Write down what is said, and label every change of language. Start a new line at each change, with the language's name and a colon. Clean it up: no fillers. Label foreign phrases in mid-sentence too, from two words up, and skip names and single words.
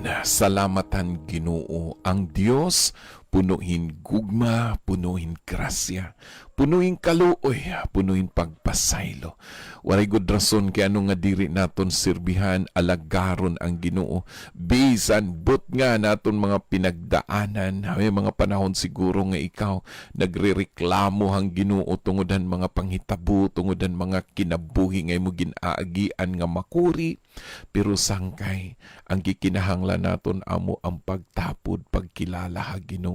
Waray: Salamatan Ginoo. Ang Dios punuhin gugma, punuhin grasya, punuhin kaluoy, punuhin pagpasaylo. Walay gud rason kay ano nga diri naton sirbihan, alagaron ang Ginoo. Bisan but nga naton mga pinagdaanan, may mga panahon siguro nga ikaw nagrereklamo ang Ginoo tungodan mga panghitabo, tungodan mga kinabuhi nga mo ginaagian nga makuri, pero sangkay ang kikinahanglan naton amo ang pagtapod, pagkilala ha Ginoo.